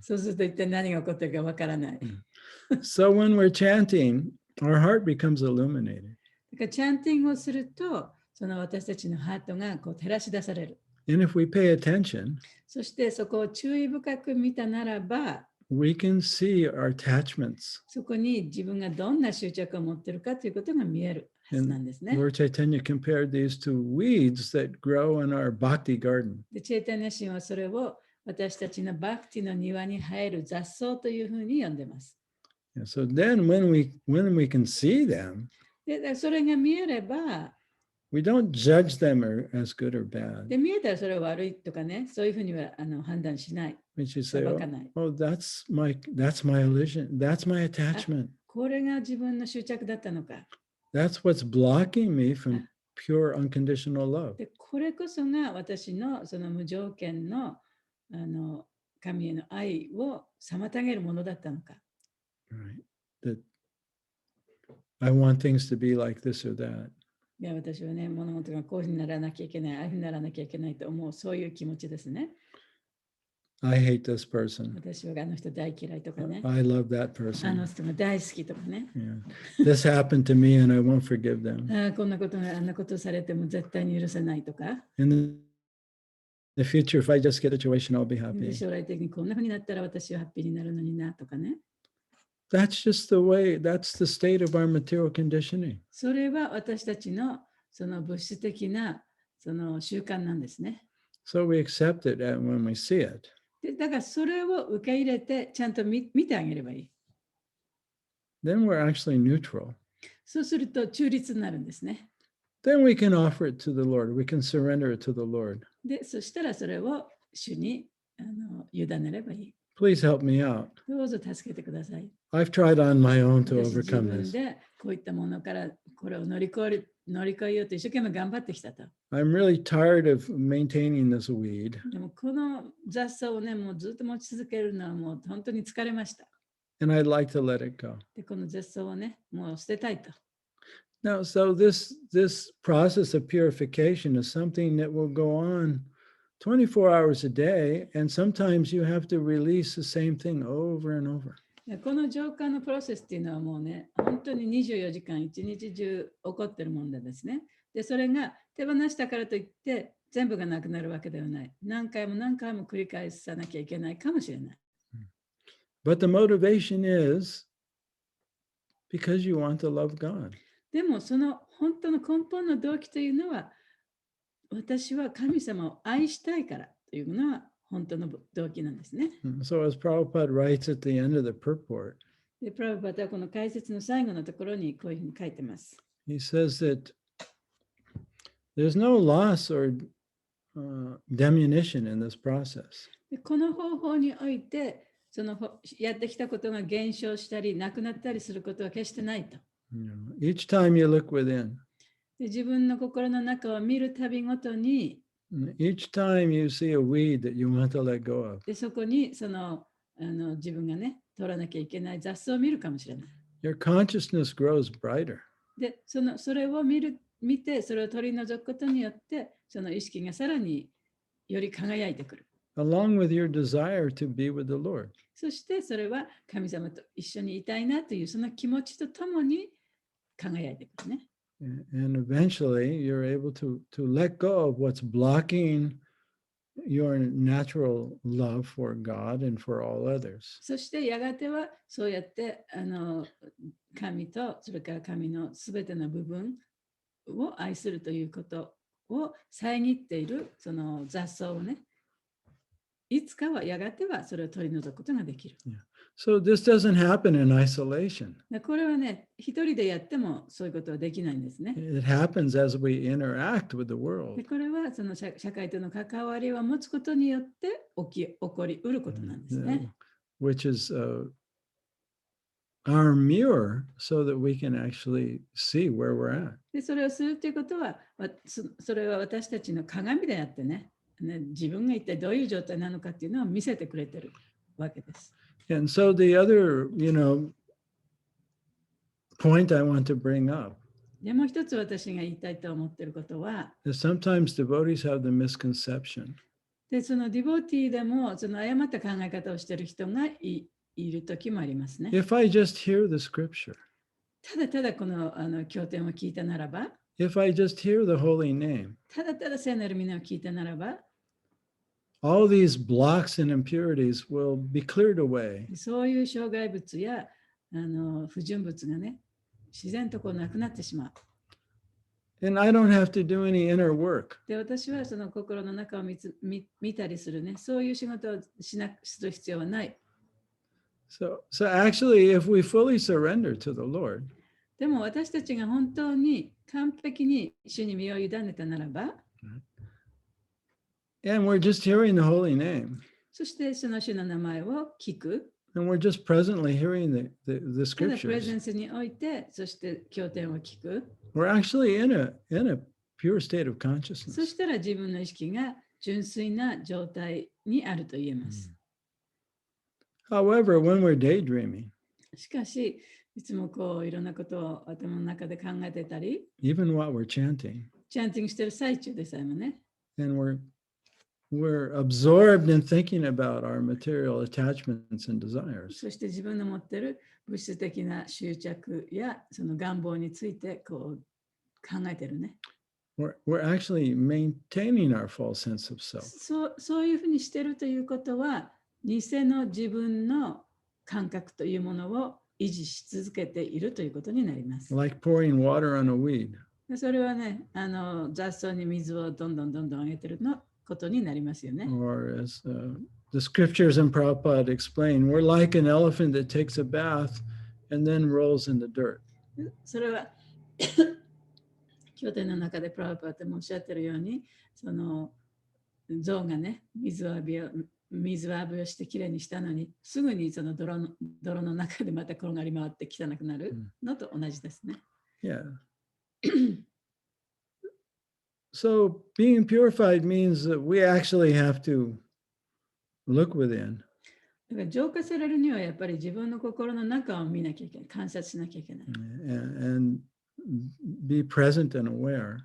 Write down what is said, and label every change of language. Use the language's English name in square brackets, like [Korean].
[Japanese] そうすると一体何が起こってるかわからない。 [English] So when we're chanting, our heart becomes illuminated. [Japanese] だからチャンティングをすると、その私たちのハートがこう照らし出される。 [English] And if we pay attention, [Japanese] そしてそこを注意深く見たならば、 [English] we can see our attachments. [Japanese] そこに自分がどんな執着を持っているかということが見えるはずなんですね。 [English] Lord Chaitanya compared these to weeds that grow in our bhakti garden. [Japanese] でチェイタニア神はそれを私たちのバクティの庭に生える雑草というふうに呼んでます。 [English] So then when we can see them, [Japanese] でそれが見えれば、 [English] we don't judge them as good or bad. [Japanese] で見えたらそれは悪いとかね、そういうふうには判断しない。 [English] We should say, [Japanese] 裁かない。 [English] oh, that's my illusion. That's my attachment. [Japanese] これが自分の執着だったのか。 [English] That's what's blocking me from pure unconditional love. [Japanese] でこれこそが私のその無条件の神への愛を妨げるものだったのか。 [English] Right. That I want things to be like this or that. [Japanese] いや私はね、物事がこういうふうにならなきゃいけない、ああいうふうにならなきゃいけないと思う、そういう気持ちですね。 [English] I hate this person. [Japanese] 私はあの人大嫌いとかね。 [English] I love that [Japanese] あ [English] person. [Japanese] の人が大好きとかね。 [English] Yeah. This happened to me and I won't forgive them. [Japanese] こんなことがあんなことされても絶対に許せないとか。 [English] In the future, if I just get a situation, I'll be [Japanese] で [English] happy. [Japanese] 将来的にこんなふうになったら私はハッピーになるのになとかね。 [English] That's just the way, that's the state of our material conditioning. [Japanese] それは私たちのその物質的なその習慣なんですね。 [English] So we accept it when we see it. [Japanese] でだからそれを受け入れてちゃんと見てあげればいい。 [English] Then we're actually neutral. [Japanese] そうすると中立になるんですね。 [English] Then we can offer it to the Lord. We can surrender it to the Lord. [Japanese] で、そしたらそれを主に委ねればいい。 [English] Please help me out. [Japanese] どうぞ助けてください。 [English] I've tried on my own to [Japanese] 私自 [English] overcome [Japanese] 分 [English] this. [Japanese] でこういったものからこれを乗り越えようと一生懸命頑張ってきたと。 [English] I'm really tired of maintaining this weed. [Japanese] でもこの雑草をね、もうずっと持ち続けるのはもう本当に疲れました。 [English] And I'd like to let it go. [Japanese] で、この雑草をね、もう捨てたいと。 [English] Now, so this process of purification is something that will go on 24 hours a day, and sometimes you have to release the same thing over and over. [Japanese] この浄化のプロセスっていうのはもうね、本当に24時間一日中起こってるもんですね。で、それが手放したからといって全部がなくなるわけではない。何回も何回も繰り返さなきゃいけないかもしれない。 [English] But the motivation is because you want to love God. [Japanese] でもその本当の根本の動機というのは、私は神様を愛したいからというのは本当の動機なんですね。 [English] So as Prabhupada writes at the end of the purport, [Japanese] で、プラブパタはこの解説の最後のところにこういうふうに書いてます。 [English] he says that there's no loss or diminution in this process. [Japanese] でこの方法において、やってきたことが減少したり、なくなったりすることは決してないと。 [English] Each time you look within, [Japanese] で自分の心の中を見るたびごとに、 [English] each time you see a weed that you want to let go of, [Japanese] でそこに自分がね、取らなきゃいけない雑草を見るかもしれない。 [English] your consciousness grows brighter. [Japanese] でそれを見て、それを取り除くことによって、その意識がさらにより輝いてくる。 [English] Along with your desire to be with the Lord. [Japanese] そしてそれは神様と一緒にいたいなというその気持ちとともに輝いてくるね。 [English] And eventually you're able to let go of what's blocking your natural love for God and for all others. [Japanese] そしてやがてはそうやって神とそれから神のすべての部分を愛するということを遮っているその雑草をね、いつかはやがてはそれを取り除くことができる。 [English] So this doesn't happen in isolation. [Japanese] これはね、一人でやってもそういうことはできないんですね。 [English] It happens as we interact with the world. [Japanese] でこれはその社会との関わりを持つことによって起こりうることなんですね。 [English] Which is our mirror so that we can actually see where we're at. [Japanese] でそれをするということは、それは私たちの鏡であってね、自分が一体どういう状態なのかっていうのを見せてくれてるわけです。 [English] And so the other, point I want to bring up [Japanese] でもう一つ私が言いたいと思っていることは、 [English] is sometimes devotees have the misconception. [Japanese] でそのディボティでもその誤った考え方をしている人がいる時もありますね。 [English] If I just hear the scripture, [Japanese] ただただこの経典を聞いたならば、 [English] if I just hear the holy name, [Japanese] ただただ聖なる皆を聞いたならば、 [English] all these blocks and impurities will be cleared away. [Japanese] そういう障害物や不純物がね、自然となくなってしまう。 [English] And I don't have to do any inner work. [Japanese] で、私はその心の中を見たりするね、そういう仕事をする必要はない。 [English] So actually, if we fully surrender to the Lord, [Japanese] でも私たちが本当に完璧に主に身を委ねたならば、 [English] and we're just hearing the holy name, [Japanese] そしてその主の名前を聞く。 [English] and we're just presently hearing the [Japanese] ただプレゼ [English] scriptures, [Japanese] ンスにおいて、そして経典を聞く。 [English] we're actually in a pure state of [Japanese] そ [English] consciousness. [Japanese] したら自分の意識が純粋な状態にあると言えます。 [English] However, when we're daydreaming, [Japanese] しかし、いつもいろんなことを頭の中で考えてたり、 [English] even while we're chanting, [Japanese] チャンティングしてる最中でさえもね、 [English] and we're absorbed in thinking about our material attachments and desires, [Japanese] そして自分の持っている物質的な執着やその願望について考えてるね。 [English] we're actually maintaining our false sense of self. [Japanese] そういうふうにしてるということは、偽の自分の感覚というものを維持し続けているということになります。 [English] Like pouring water on a weed. [Japanese] それはね、雑草に水をどんどんあげてることになりますよね。 [English] Or as the scriptures in Prabhupada explain, we're like an elephant that takes a bath and then rolls in the dirt. [Japanese] それは経典の中でプラブパーもおっしゃってるように、その象がね、水浴びをしてきれいにしたのに、すぐにその泥の中でまた転がり回って汚くなるのと同じですね。 [English] Yeah. So being purified means that we actually have to look within. [Japanese] だから浄化されるにはやっぱり自分の心の中を見なきゃいけない、観察しなきゃいけない。 [English] And be present and aware.